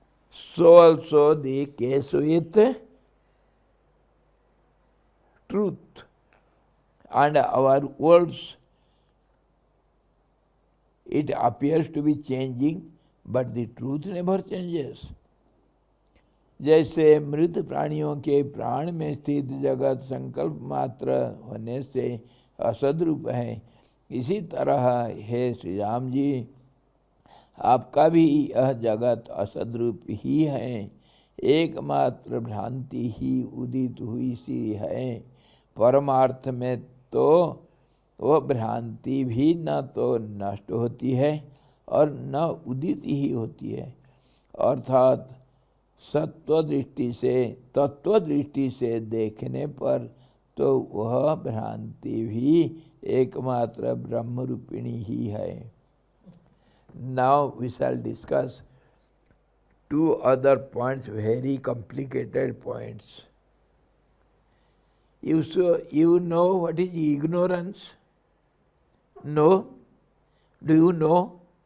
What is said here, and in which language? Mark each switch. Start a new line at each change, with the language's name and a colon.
English: So also the case with truth. And our words, it appears to be changing, but the truth never changes.
Hindi: जैसे मृत प्राणियों के प्राण में स्थित जगत संकल्प मात्र होने से असद रूप है, इसी तरह है श्री राम जी, आपका भी यह जगत असद रूप ही है, एकमात्र भ्रांति ही उदित हुई सी है। परमार्थ में तो वह भ्रांति भी न तो नष्ट होती है और न उदित ही होती है, अर्थात सत्व दृष्टि से, तत्व दृष्टि से देखने पर तो वह भ्रांति भी एकमात्र ब्रह्म रूपिणी ही है।
English: Now we shall discuss two other points, very complicated points. You know what is ignorance? No? Do you know?